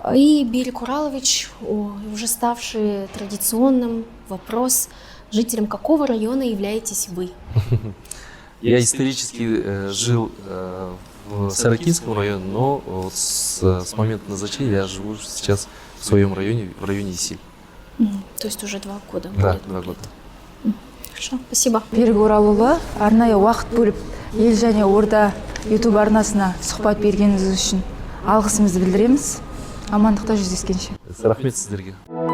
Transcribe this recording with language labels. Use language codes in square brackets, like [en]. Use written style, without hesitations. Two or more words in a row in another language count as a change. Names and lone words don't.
[ru] И, Берик Уралович, уже ставший традиционным вопрос, жителем какого района являетесь вы? Я исторически жил в Саракинском районе, но вот с момента назначения я живу сейчас в своем районе, в районе Исиль. То есть уже 2 года. Да, будет. 2 года. Хорошо, спасибо. [kk] Берік Оралұлы арнайы уақыт бөліп ел және орда YouTube арнасына сұхбат бергеніңіз үшін алғысымызды білдіреміз. Амандықта жүздескенше. Рахмет сіздерге.